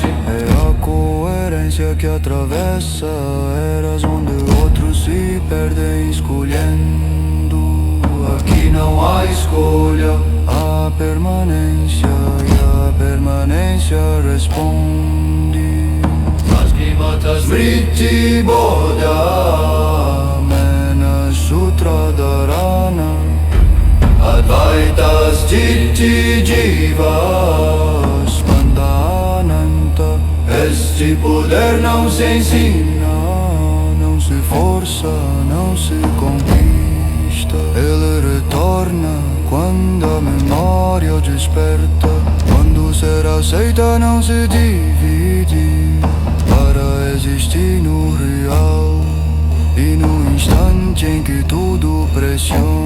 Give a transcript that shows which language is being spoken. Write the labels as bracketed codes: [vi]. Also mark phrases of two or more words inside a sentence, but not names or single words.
[pt] É a coerência que atravessa eras onde outros se perdem escolhendo. Aqui não há escolha, há permanência, e a permanência responde. Mas que [sa] मातस् स्मृति बोध मेन सूत्र धारणा अद्वैत स्तिति जीव स्पन्दानन्त. [pt] Este poder não se ensina, não se força, não se conquista. Ele retorna quando a memória desperta, quando o ser aceita não se divide, para existir no real e no instante em que tudo pressiona.